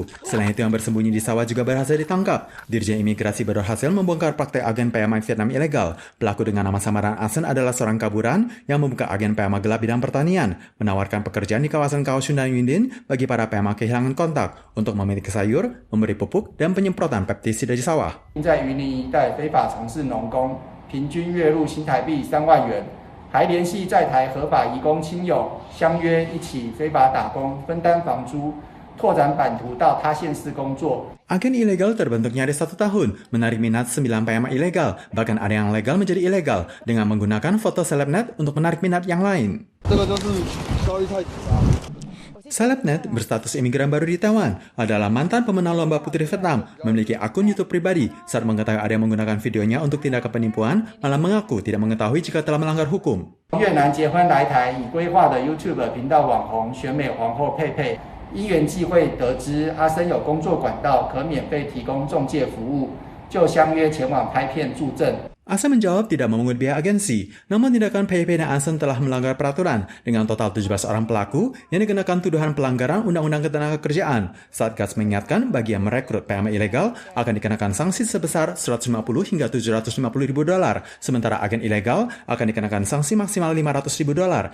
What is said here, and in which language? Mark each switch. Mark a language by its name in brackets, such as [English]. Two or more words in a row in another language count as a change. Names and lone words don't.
[Indonesian] Selain itu, yang bersembunyi di sawah juga berhasil ditangkap. Dirjen Imigrasi berhasil membongkar praktek agen PMA Vietnam ilegal. Pelaku dengan nama samaran Asen adalah seorang kaburan yang membuka agen PMA gelap bidang pertanian, menawarkan pekerjaan di kawasan Kaohsiung dan Yundin bagi para PMA kehilangan kontak untuk memiliki sayur, memberi pupuk, dan penyemprotan pestisida di sawah. [Chinese] 在云林一带非法从事农工，平均月入新台币3万元。还联系在台合法移工亲友，相约一起非法打工，分担房租，拓展版图到他县市工作。 [Indonesian] Agen ilegal terbentuk nyaris 1 tahun, menarik minat 9 PMA ilegal, bahkan ada yang legal menjadi ilegal, dengan menggunakan foto selebnet untuk menarik minat yang lain. Selebnet berstatus imigran baru di Taiwan, adalah mantan pemenang lomba putri Vietnam, memiliki akun YouTube pribadi. Saat mengetahui ada yang menggunakan videonya untuk tindakan penipuan, malah mengaku tidak mengetahui jika telah melanggar hukum. [Chinese] 越南结婚来台已规划的 YouTube 频道网红选美皇后佩佩，因缘际会得知阿森有工作管道可免费提供中介服务，就相约前往拍片助阵。 [Indonesian] Asen menjawab tidak memungut biaya agensi, namun tindakan PIP dan Asen telah melanggar peraturan dengan total 17 orang pelaku yang dikenakan tuduhan pelanggaran Undang-Undang Ketenagakerjaan. Satgas mengingatkan bagi yang merekrut PMA ilegal akan dikenakan sanksi sebesar 150 hingga 750 ribu dolar, sementara agen ilegal akan dikenakan sanksi maksimal 500 ribu dolar.